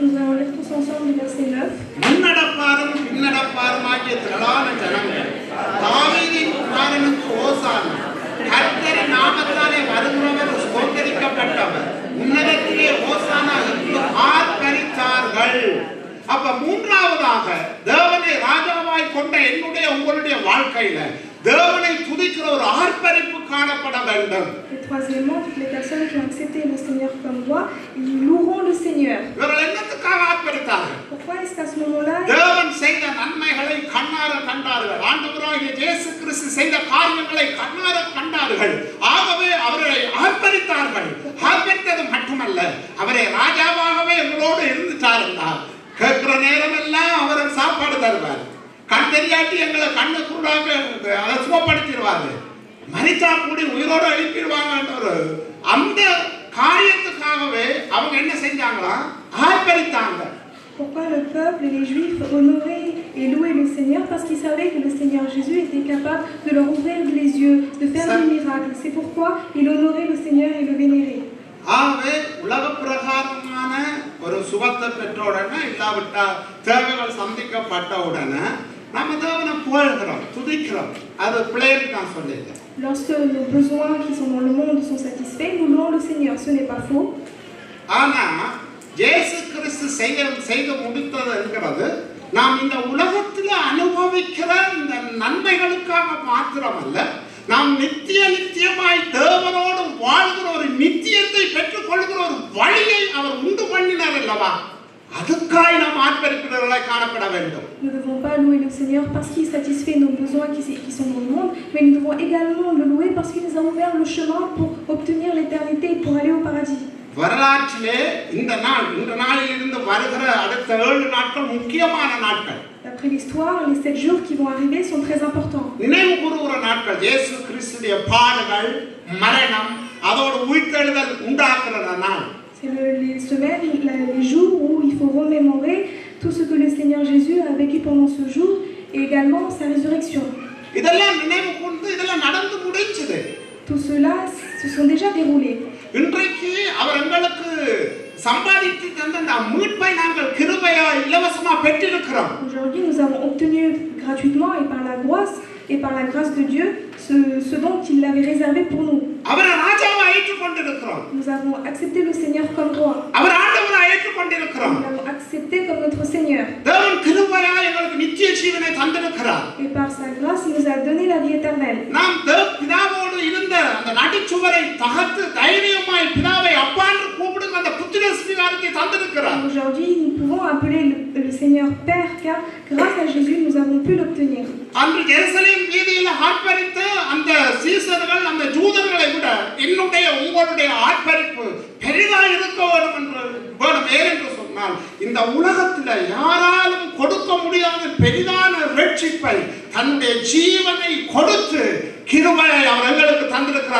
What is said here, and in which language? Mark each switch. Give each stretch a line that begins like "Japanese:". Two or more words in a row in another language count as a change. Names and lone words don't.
Tamil: முன்னடப்பாரும் பின்னடப்பாரும் ஆகிய திரளான ஜனங்கள் தாவீதின் குமாரனுக்கு ஓசானா கர்த்தரின் நாமத்தாலே வருகிறவர் ஸ்தோத்தரிக்கப்பட்டவர் உன்னதத்திலே ஓசானா என்று ஆர்ப்பரித்தார்கள். அப்ப மூன்றாவதாக தேவனை ராஜாவாய் கொண்ட என்னுடைய உங்களுடைய வாழ்க்கையில தேவனை துதிக்கிற ஒரு ஆர்ப்பரிப்பு காணப்பட வேண்டும்.
French: Et troisièmement, toutes les personnes qui ont accepté le Seigneur comme roi, ils loueront le Seigneur.
Tamil: இவர்கள் என்னத்துக்காக ஆர்ப்பரித்தார்கள்?
French: Pourquoi est-ce qu'à ce moment-là,
Tamil: தேவன் செய்த நன்மைகளை கண்ணார கண்டார்கள். ஆண்டவராகிய இயேசு கிறிஸ்து செய்த காரியங்களை கண்ணார கண்டார்கள். ஆகவே அவரை ஆர்ப்பரித்தார்கள். ஆர்ப்பரித்தது மட்டுமல்ல, அவரை ராஜாவாகவே எங்களோடு இருந்துட்டார் என்றார். கேட்கிற நேரம் எல்லாம் அவர் சாப்பாடு தருவார். கண் தெரியாட்டி எங்களை கண்ணு குருடாக அதை சுகப்படுத்திடுவாரு. மரித்தா கூடி உயிரோடு எழுப்பிடுவாங்க. அந்த காரியத்துக்காகவே அவங்க என்ன செஞ்சாங்களா? ஆர்ப்பரித்தாங்க.
French: pourquoi le peuple et les Juifs honoraient et louaient le Seigneur? Parce qu'ils savaient que le Seigneur Jésus était capable de leur ouvrir les yeux, de faire des miracles. C'est pourquoi ils honoraient le Seigneur et le vénéraient.
Tamil: ஆகவே உலக பிரகாரமான ஒரு சுகத்தை பெற்ற உடனே இல்லாவிட்டா தேவைகள் சந்திக்கப்பட்ட உடனே நம்ம தேவனை புகழ்கிறோம், துதிக்கிறோம். அது பிள்ளைன்னு நான் சொல்லியிருக்கேன்.
French: Lorsque nos besoins qui sont dans le monde sont satisfaits, nous louons le Seigneur. Ce n'est pas faux.
Tamil: ஆனா இயேசு கிறிஸ்து செய்து முடித்தது என்கிறது நாம் இந்த உலகத்தில் அனுபவிக்கிற இந்த நன்மைகளுக்காக மாத்திரமல்ல, நாம் நித்தியமாய் தேவனோடு வாழ்கிற ஒரு நித்தியத்தை பெற்றுக் கொள்கிற ஒரு வழியை அவர் உண்டு பண்ணினார் அல்லவா? அதுக்காய் நாம் ஆர்ப்பரிக்கிறவர்களாய் காணப்பட வேண்டும்.
French: Nous ne devons pas louer le Seigneur parce qu'il satisfait nos besoins qui sont dans le monde, mais nous devons également le louer parce qu'il nous a ouvert le chemin pour obtenir l'éternité et pour aller au paradis.
Tamil: வரலாற்றிலே இந்த நாளில் இருந்து வருகிற அடுத்த 7 நாட்கள் முக்கியமான நாட்கள்.
French: D'après l'histoire, les 7 jours qui vont arriver sont très importants.
Tamil: நினைவு கூறுகிற நாட்கள். இயேசு கிறிஸ்துவின் பாடுகள், மரணம், அதோடு உயிர்த்தெழுதல் உண்டாக்குற நாள்.
French: C'est les semaines, les jours où il faut remémorer tout ce que le Seigneur Jésus a vécu pendant ce jour et également sa résurrection.
Tamil: இதெல்லாம் நினைவு கூர்ந்து இதெல்லாம் நடந்து முடிஞ்சது.
French: Tout cela se sont déjà déroulés.
Tamil: இன்றைக்கு அவர் எங்களுக்கு சம்பாதித்து தந்த அந்த மீட்பை நாங்கள் கிருபையாய் இலவசமா பெற்றிருக்கிறோம்.
French: Aujourd'hui, nous avons obtenu gratuitement et par la grâce de Dieu ce dont il avait réservé pour nous.
Tamil: அவரை ராஜாவா ஏற்றுக்கொண்டிருக்கிறோம்.
French: Nous avons accepté le Seigneur comme roi.
Tamil: அவர் ஆண்டவரா ஏற்றுக்கொண்டிருக்கிறோம்.
French: Nous l'avons accepté comme notre Seigneur.
Tamil: தேவன் கிருபையாய் எங்களுக்கு நித்திய ஜீவனை தந்திருக்கிறார்.
French: Et par sa grâce, il nous a donné la vie éternelle.
Tamil: நாம் பிதாவோடு இருந்த அந்த நடிச்சுவரை தகர்த்து தைரியமாய் பிதாவை அப்பா என்று கூப்பிடுங்க அந்த புத்திர ஸ்வீகாரத்தை தந்திருக்கிறார்.
French: Aujourd'hui, nous pouvons appeler le Seigneur Père car grâce à Jésus, nous avons pu l'obtenir.
Tamil: அன்று எருசலேம் வீதியில் ஆர்ப்பரித்த அந்த சீசர்கள் அந்த ஜூதர்களை விட என்னுடைய உங்களுடைய ஆர்ப்பரிப்பு பெரிதாக இருக்க வேண்டும் என்று சொன்னால் இந்த உலகத்தில் யாராலும் கொடுக்க முடியாத பெரிதான ரட்சிப்பை தன்னுடைய ஜீவனை கொடுத்து கிருபையை அவர் எங்களுக்கு தந்திருக்கிறார்.